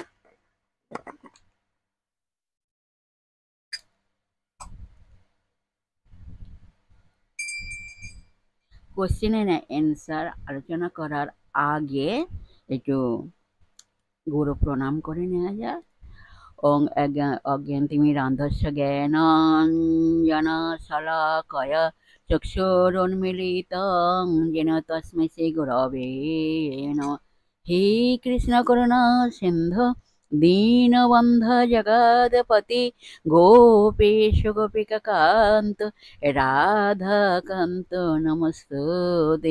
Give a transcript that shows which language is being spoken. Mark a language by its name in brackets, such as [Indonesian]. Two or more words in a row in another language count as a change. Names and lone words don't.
[English] question and answer [Bangla] আলোচনা করার আগে একটু গুরু প্রণাম করে নেওয়া যায়। [Sanskrit] ওং অজ্ঞানতিমিরান্ধস্য জ্ঞানাঞ্জনশলাকয়া চক্ষুरुन्मीलितं येन तस्मै श्रीगुरवे नमः। हे कृष्ण करुणा सिन्धु दीनबन्धु जगत्पति गोपेश गोपिकान्त राधाकान्त नमस्तुते।